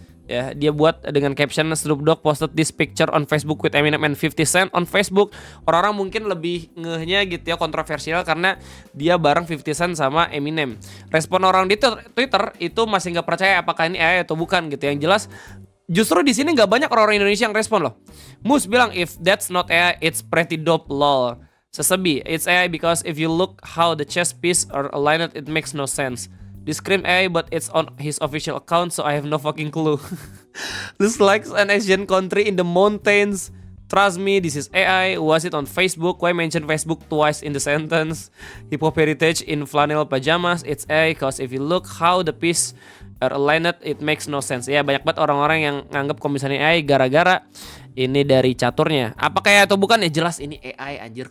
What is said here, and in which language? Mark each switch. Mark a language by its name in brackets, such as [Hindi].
[Indonesian] Ya, dia buat dengan [English] caption Snoop Dogg posted this picture on Facebook with Eminem and 50 Cent on Facebook. [Indonesian] Orang-orang mungkin lebih ngehnya gitu ya, kontroversial karena dia bareng 50 Cent sama Eminem. Respon orang di Twitter itu masih nggak percaya apakah ini AI atau bukan gitu. Yang jelas justru di sini nggak banyak orang-orang Indonesia yang respon loh. [English] Mus bilang if that's not AI, it's pretty dope lol. Sesebi, it's AI because if you look how the chess piece are aligned, it makes no sense. This scream AI, but it's on his official account, so I have no fucking clue. This like an Asian country in the mountains. Trust me, this is AI. Was it on Facebook? Why mention Facebook twice in the sentence? Hip hop heritage in flannel pajamas. It's AI, cause if you look how the piece are aligned, it makes no sense. [Indonesian] Ya, banyak banget orang-orang yang nganggap kalau misalnya AI gara-gara ini dari caturnya. Apakah ya atau bukan? Ya jelas ini AI anjir.